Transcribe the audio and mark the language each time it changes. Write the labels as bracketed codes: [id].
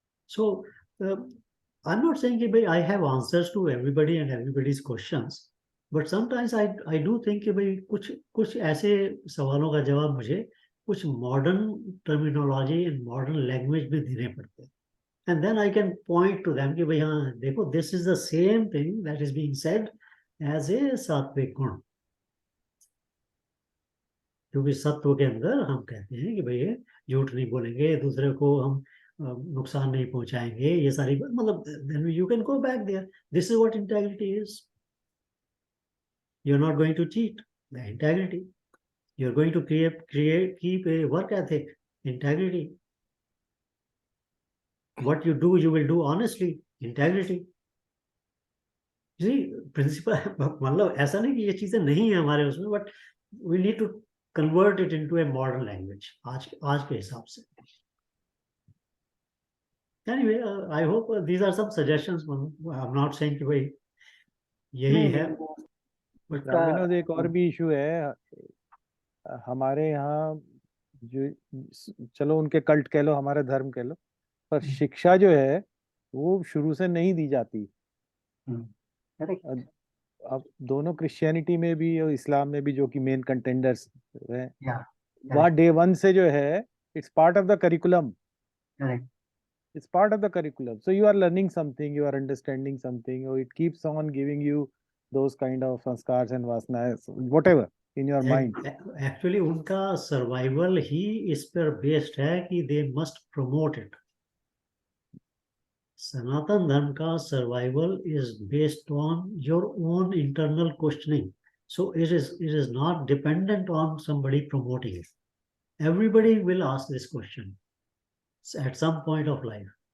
[en] so I am not saying [hi] कि भाई I have answers to everybody and everybody's questions, but sometimes I do think कि भाई कुछ ऐसे सवालों का जवाब मुझे कुछ modern terminology and modern language में देने पड़ते हैं, [en] and then I can point to them [hi] कि भाई हाँ देखो [en] this is the same thing that is being said as a सात्विक गुण। [hi] क्योंकि सत्व के अंदर हम कहते हैं कि भाई झूठ नहीं बोलेंगे, दूसरे को हम नुकसान नहीं पहुंचाएंगे, ये सारी मतलब [en] then you can go back there, this is what integrity is, you're not going to cheat, the integrity, you're going to keep a work ethic, integrity, what you do you will do honestly, integrity। [hi] Ji principal मतलब ऐसा नहीं कि ये चीजें नहीं है हमारे उसमें, [en] but we need to convert it into a modern language [hi] आज के हिसाब से। [en] anyway I hope these are some suggestions, I am not saying [hi] कि भाई यही है, [en] but [hi] विनोद एक और भी इशू है हमारे यहाँ, जो चलो उनके कल्ट कह लो, हमारे धर्म कह लो, पर शिक्षा जो है वो शुरू से नहीं दी जाती। अब दोनों क्रिश्चियनिटी में भी और इस्लाम में भी जो कि मेन कंटेंडर्स हैं, वहाँ डे 1 से जो है [en] It's part of the curriculum. It's part of the curriculum. So you are learning something, you are understanding something, or it keeps on giving you those kind of sanskars and vasanas, whatever in your mind. [hi] Actually उनका survival ही इस पर based है कि [en] They must promote it. Sanatan Dharma का survival is based on your own internal questioning. So it is not dependent on somebody promoting it. Everybody will ask this question at some point of life.